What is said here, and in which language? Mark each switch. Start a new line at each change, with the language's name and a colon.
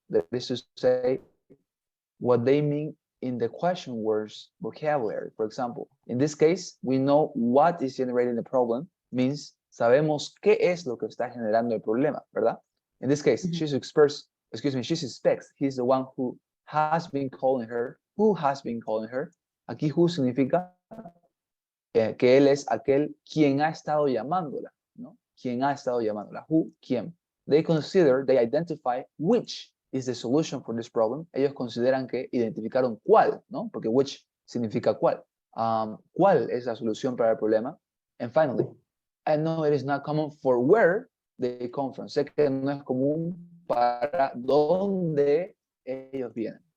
English: That is to say, what they mean in the question words vocabulary. For example, in this case, we know what is generating the problem, means sabemos qué es lo que está generando el problema, ¿verdad? In this case, she suspects he's the one who has been calling her. Who has been calling her?
Spanish: Aquí who significa que él es aquel quien ha estado llamándola, ¿no? Quien ha estado llamándola. Who, quién.
English: They identify which is the solution for this problem.
Spanish: Ellos consideran que identificaron cuál, ¿no? Porque which significa cuál. ¿Cuál es la solución para el problema?
English: And finally, I know it is not common for where they come from.
Spanish: Sé que no es común para dónde ellos vienen.